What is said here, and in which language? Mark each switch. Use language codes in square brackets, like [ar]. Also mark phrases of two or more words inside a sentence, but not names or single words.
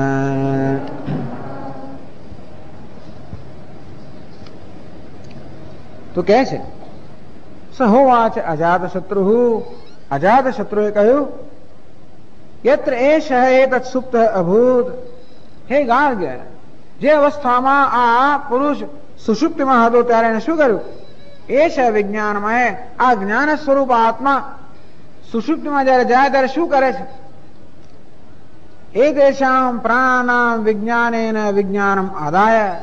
[hi] तो कैसे [sa] सहोवाच अजातशत्रु। [gu] अजातशत्रुએ કહ્યું [sa] यत्र एषः एतत् सुप्तः अभूत। [gu] हे ગાર્ગ્ય, જે અવસ્થામાં આ પુરુષ સુષુપ્તિમાં હતો ત્યારે એને શું કર્યું? [sa] એષ વિજ્ઞાનમય, [gu] આ જ્ઞાન સ્વરૂપ આત્મા સુષુપ્તિમાં જયારે જાય ત્યારે શું કરે છે? [sa] એતેષાં પ્રાણાનાં વિજ્ઞાનેન વિજ્ઞાનમ આદાય।